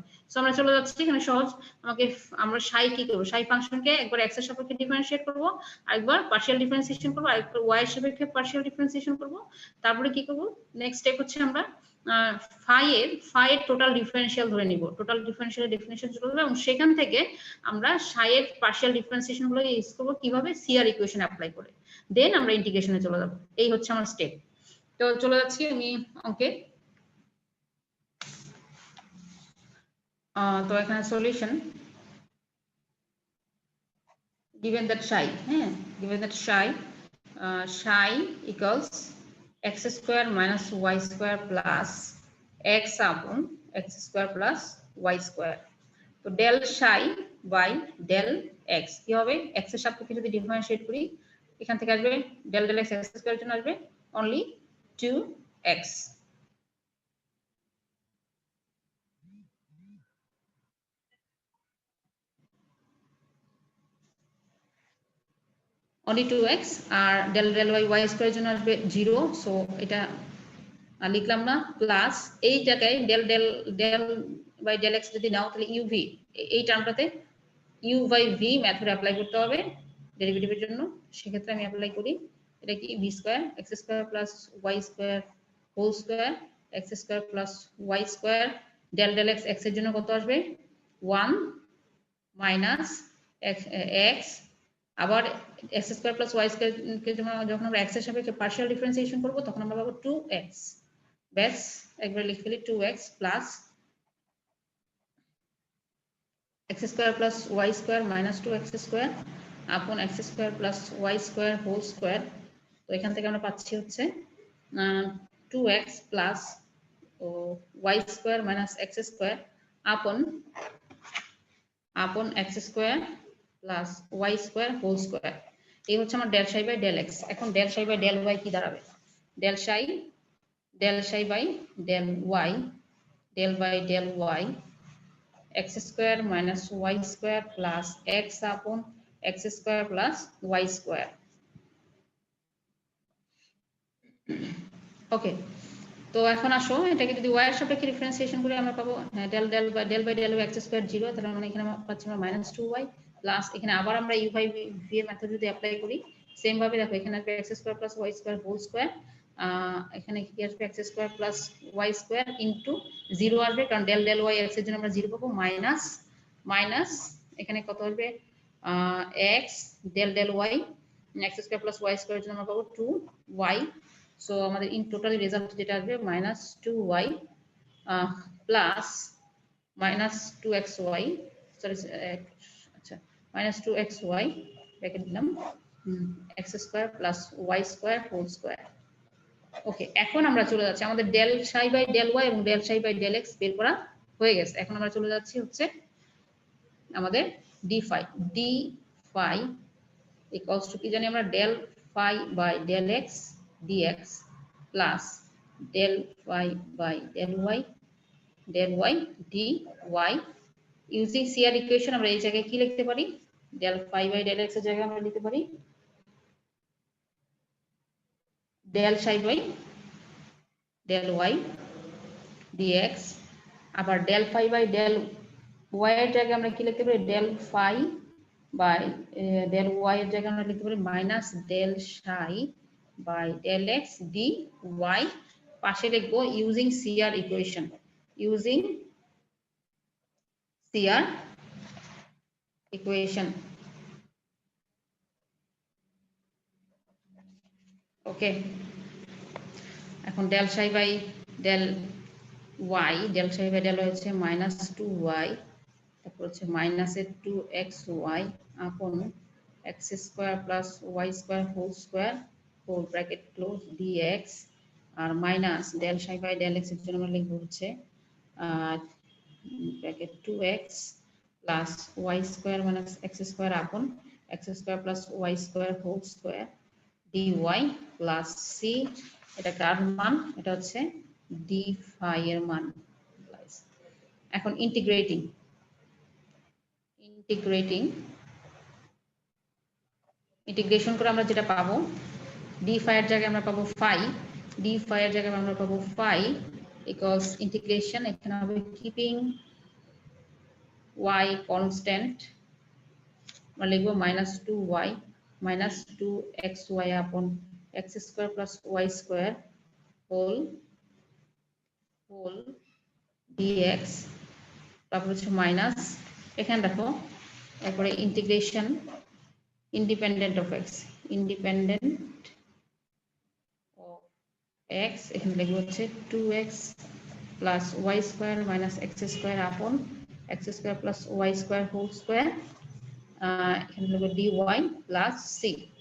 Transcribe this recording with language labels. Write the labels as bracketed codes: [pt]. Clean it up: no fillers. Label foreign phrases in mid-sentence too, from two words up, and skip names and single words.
[bn] সো আমরা চলে যাচ্ছি, এখানে সহজ, আমরা psi কি করব, psi ফাংশনকে একবার x এর সাপেক্ষে ডিফারেন্সিয়েট করব, আরেকবার [en] partial differentiation [bn] করব, আরেকবার y এর সাপেক্ষে [en] partial differentiation [bn] করব, তারপরে কি করব, [en] next step [bn] হচ্ছে আমরা ফাই এর [en] total differential [bn] ধরে নিব, [en] total differential definition [bn] চলে যাবে এবং সেখান থেকে আমরা সাই এর [en] partial differentiation [bn] গুলো ইউজ করব কিভাবে, [en] CR equation apply [bn] করে, দেন আমরা ইন্টিগ্রেশনে চলে যাব। এই হচ্ছে আমার স্টেপ। তো চলে যাচ্ছি আমি অঙ্কে। তো এখানে সলিউশন [en] given that psi, given that psi equals x square minus y square plus x upon x square plus y square. [bn] তো [en] del psi by del x [bn] কি হবে, x এর সাপেক্ষে যদি ডিফারেন্সিয়েট করি এখান থেকে আসবে [en] del del x square [bn] এর জন্য আসবে only 2x, only 2x আর [en] del del y square [bn] এর জন্য আসবে 0, সো এটা লিখলাম না, প্লাস এই জায়গায় [en] del del del by del x [bn] যদি নাও তাহলে uv, এই টার্মটাতে [en] u by v method apply [bn] করতে হবে ডেরিভেটিভের জন্য। সেক্ষেত্রে আমি অ্যাপ্লাই করি, এটা কি [en] v square x square plus y square whole square x square plus y square del del x, [bn] x এর জন্য কত আসবে [en] 1 minus x, [bn] আবার x স্কয়ার প্লাস y স্কয়ার কে যখন আমরা x এর সাপেক্ষে [en] partial differentiation [bn] করব তখন আমরা পাবো 2x, ব্যাস একবার লিখে ফেলি [en] 2x plus x square plus y square minus 2x square upon x square plus y square whole square. [bn] তো এখান থেকে আমরা পাচ্ছি হচ্ছে [en] 2x plus y square minus x square upon x square plus y square whole square। [bn] এই হচ্ছে আমার [en] del psi by del x। এখন del psi by del y [bn] কি দাঁড়াবে, [en] del psi by del y, del by del y x square minus y square plus x upon x square plus y square। [bn] ওকে, তো এখন আসো এটাকে যদি y এর সাপেক্ষে ডিফারেন্সিয়েশন করি আমরা পাবো [en] del del by del y x square [bn] 0, তাহলে মানে এখানে পাচ্ছি আমরা -2y প্লাস এখানে আবার আমরা [en] u by v [bn] এর মেথড যদি অ্যাপ্লাই করি সেম ভাবে দেখো এখানে আসবে [en] x square plus y square whole square, [bn] এখানে কি আসবে [en] x square plus y square into 0 [bn] আসবে কারণ [en] del del y x [bn] এর জন্য আমরা 0 পাবো, মাইনাস এখানে কত আসবে [en] x del del y x square plus y square [bn] এর জন্য আমরা পাবো 2y, সো আমাদের [en] in total result [bn] যেটা আসবে -2y প্লাস -2xy, সরি আচ্ছা -2xy ব্র্যাকেট দিলাম [en] x square plus y square whole square. [bn] ওকে, এখন আমরা চলে যাচ্ছি, আমাদের [en] del psi by del y [bn] এবং [en] del psi by del x [bn] বের করা হয়ে গেছে। এখন আমরা চলে যাচ্ছি হচ্ছে আমাদের [en] d phi equals to [bn] কি জানি আমরা [en] del phi by del x dx plus del phi by del y dy using CR equation [bn] আমরা এই জায়গায় কি লিখতে পারি, [en] del phi by del x [bn] এর জায়গায় আমরা লিখতে পারি [en] del psi by del y dx, আবার del phi by del y [bn] এর জায়গায় আমরা কি লিখতে পারি [en] del phi by del y [bn] এর জায়গায় আমরা লিখতে পারি মাইনাস [en] del psi by del x dy, [bn] পাশে লিখবো [en] using CR equation, ওকে। এখন del psi by del y হচ্ছে -2y, [bn] তারপর হচ্ছে [en] -2xy upon x square plus y square whole square whole bracket close dx, [bn] আর মাইনাস [en] del psi by del x [bn] এর জন্য আমরা লিখব হচ্ছে [en] bracket 2x plus y square minus x square upon x square plus y square whole square dy plus c, [bn] এটা কার মান, এটা হচ্ছে [en] d phi [bn] এর মান। এখন [en] integrating integration [bn] করে আমরা যেটা পাবো [en] d phi [bn] এর জায়গায় আমরা পাবো [en] phi equals [bn] ইন্টিগ্রেশন, এখানে হবে কিপিং [en] y constant [bn] আমরা লিখবো [en] -2y -2xy upon x square plus y square whole whole dx, [bn] তারপর হচ্ছে মাইনাস, এখানে দেখো তারপরে [en] integration independent of x, independent of x, [bn] এখানে লিখবো হচ্ছে [en] 2x plus y square minus x square upon x square plus y square whole square, [bn] এখানে লিখবো [en] dy plus c.